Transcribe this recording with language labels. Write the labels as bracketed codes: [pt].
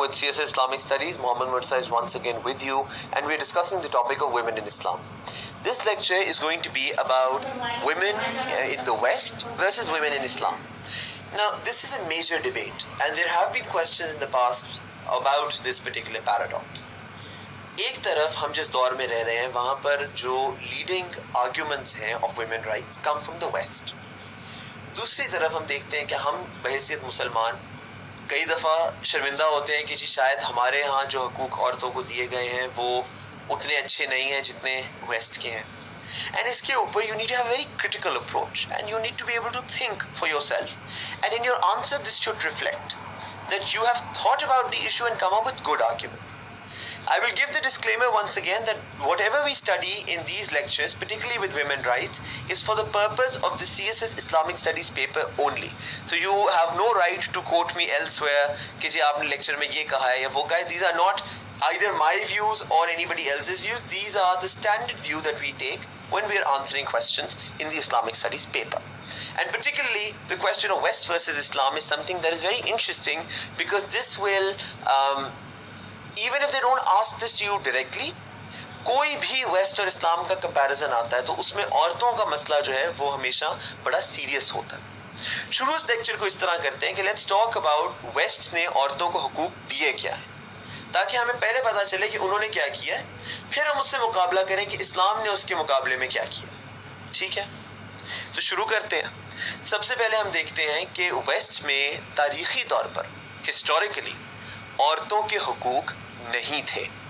[en] With CSS Islamic Studies, Muhammad Mirza is once again with you, and we are discussing the topic of women in Islam. This lecture is going to be about women in the West versus women in Islam. Now, this is a major debate, and there have been questions in the past about this particular paradox. [ur] ایک طرف ہم جس دور میں رہ رہے ہیں وہاں پر جو لیڈنگ آرگیومنٹس ہیں [en] Of women rights come from the west. [ur] دوسری طرف ہم دیکھتے ہیں کہ ہم بحیثیت مسلمان کئی دفعہ شرمندہ ہوتے ہیں کہ جی شاید ہمارے ہاں جو حقوق عورتوں کو دیے گئے ہیں وہ اتنے اچھے نہیں ہیں جتنے ویسٹ کے ہیں. [en] And اس کے اوپر you need to have very critical approach and you need to be able to think for yourself and in your answer this should reflect that you have thought about the issue and come up with good arguments. I will give the disclaimer once again that whatever we study in these lectures, particularly with women rights, is for the purpose of the CSS Islamic Studies paper only. So you have no right to quote me elsewhere [ur] کہ جی آپ نے lecture میں یہ کہا ہے یا وہ کہا ہے. [en] These are not either my views or anybody else's views. These are the standard view that we take when we are answering questions in the Islamic Studies paper. And particularly the question of West versus Islam is something that is very interesting because this will even if they don't ask this to you directly, [ur] کوئی بھی waste اور اسلام کا comparison آتا ہے تو اس میں عورتوں کا مسئلہ جو ہے وہ ہمیشہ بڑا سیریس ہوتا ہے. شروع اس لیکچر کو اس طرح کرتے ہیں کہ [en] let's talk about [ur] ویسٹ نے عورتوں کو حقوق دیے کیا ہے تاکہ ہمیں پہلے پتہ چلے کہ انہوں نے کیا کیا ہے, پھر ہم اس سے مقابلہ کریں کہ اسلام نے اس کے مقابلے میں کیا کیا. ٹھیک ہے, تو شروع کرتے ہیں. سب سے پہلے ہم دیکھتے ہیں کہ ویسٹ میں تاریخی طور پر ہسٹوریکلی عورتوں کے حقوق نہیں تھے.